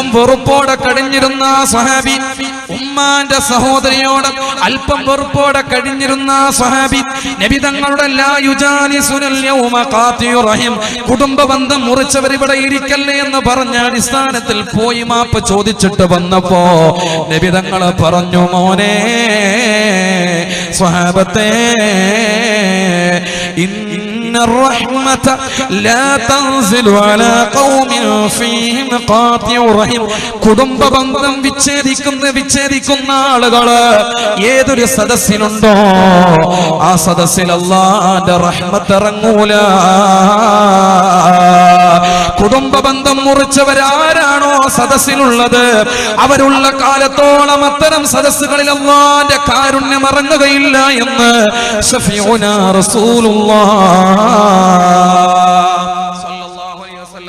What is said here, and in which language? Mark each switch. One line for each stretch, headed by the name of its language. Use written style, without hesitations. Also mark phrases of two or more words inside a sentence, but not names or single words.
Malayalam: വെറുപ്പോടെ കഴിഞ്ഞിരുന്ന സ്വഹാബി, ഉമ്മാന്റെ സഹോദരിയോട് അല്പം വെറുപ്പോടെ കഴിഞ്ഞിരുന്ന സ്വഹാബി നബി തങ്ങളുടെ
Arabic: لا يجالسنا اليوم قاطع رحم,
Malayalam: കുടുംബബന്ധം മുറിച്ചവർ ഇവിടെ ഇരിക്കല്ലേ എന്ന് പറഞ്ഞ അടിസ്ഥാനത്തിൽ പോയി മാപ്പ് ചോദിച്ചിട്ട് വന്നപ്പോ നബി തങ്ങൾ പറഞ്ഞു, മോനെ സ്വഹാബത്തെ,
Arabic: الرحمة لا تنزل على قوم فيهم قاطع رحم.
Malayalam: കുടുംബബന്ധം വിച്ഛേദിക്കുന്ന ആളുകള് ഏതൊരു സദസ്സിലുണ്ടോ ആ സദസ്സിൽ അല്ലാഹുവിന്റെ റഹ്മത്ത് ഇറങ്ങൂല. കുടുംബബന്ധം മുറിച്ചവരാരാണോ സദസ്സിലുള്ളത് അവരുള്ള കാലത്തോളം അത്തരം സദസ്സുകളിൽ അല്ലാഹുവിന്റെ കാരുണ്യം ഇറങ്ങുകയില്ല എന്ന്
Arabic: شفيعنا رسول الله صلى الله عليه وسلم.